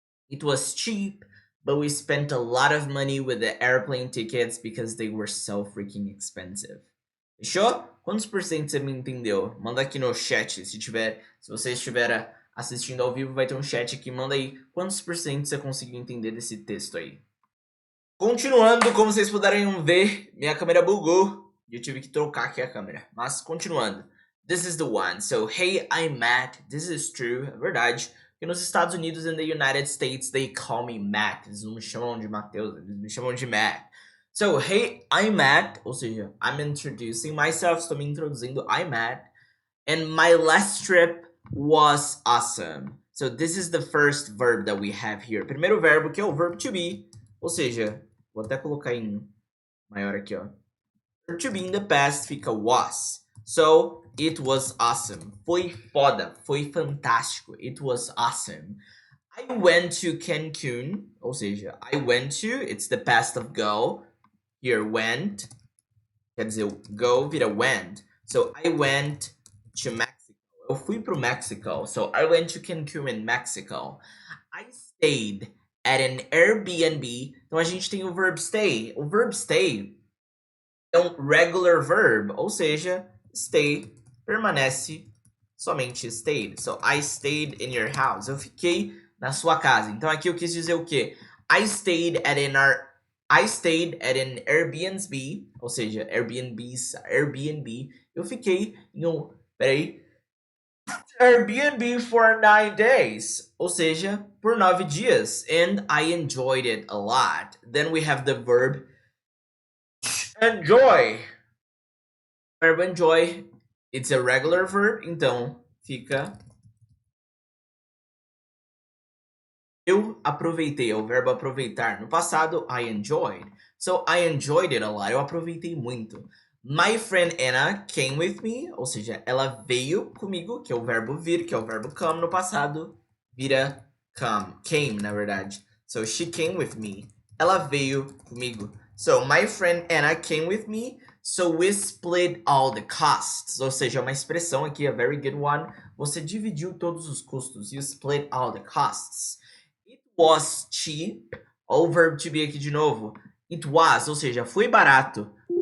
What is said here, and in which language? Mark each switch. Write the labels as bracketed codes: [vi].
[en] It was cheap, but we spent a lot of money with the airplane tickets because they were so freaking expensive. [pt] Fechou? Quantos por cento você me entendeu? Manda aqui no chat, se você estiver assistindo ao vivo, vai ter um chat aqui, manda aí quantos por cento você conseguiu entender desse texto aí. Continuando, como vocês puderam ver, minha câmera bugou e eu tive que trocar aqui a câmera. [en] Mas continuando, this is the one. So, hey, I'm Matt. This is true, é verdade. Porque nos Estados Unidos and the United States, they call me Matt. [pt] Eles não me chamam de Mateus, eles me chamam de Matt. [en] So, hey, I'm Matt, ou seja, I'm introducing myself, estou me introduzindo, I'm Matt, and my last trip was awesome. So, this is the first verb that we have here. [pt] Primeiro verbo, que é o verb to be, ou seja, vou até colocar em maior aqui, ó. [en] Verb to be in the past fica was. So, it was awesome. [pt] Foi foda, foi fantástico. [en] It was awesome. I went to Cancun, ou seja, I went to, it's the past of go. Here, went, quer dizer, go vira went. So, I went to Mexico. Eu fui pro Mexico. So, I went to Cancun in Mexico. I stayed at an Airbnb. [pt] Então a gente tem o verb stay. O verb stay é um regular verb, ou seja, stay permanece somente stayed. [en] So, I stayed in your house. [pt] Eu fiquei na sua casa. Então aqui eu quis dizer o quê? I stayed at an Airbnb, ou seja, Airbnb. Eu fiquei em um, Airbnb for 9 days, ou seja, por 9 dias. [en] And I enjoyed it a lot. Then we have the verb enjoy. [pt] Verb enjoy, it's a regular verb, então fica eu aproveitei, é o verbo aproveitar. [en] No passado, I enjoyed. So, I enjoyed it a lot. [pt] Eu aproveitei muito. My friend Anna came with me, ou seja, ela veio comigo, que é o verbo vir, que é o verbo come. No passado, vira came, na verdade. [en] So, she came with me. Ela veio comigo. So, my friend Anna came with me. So, we split all the costs. [pt] Ou seja, uma expressão aqui, a very good one. Você dividiu todos os custos. [en] You split all the costs. It was cheap. [pt] Olha o verbo to be aqui de novo. It was, ou seja, foi barato.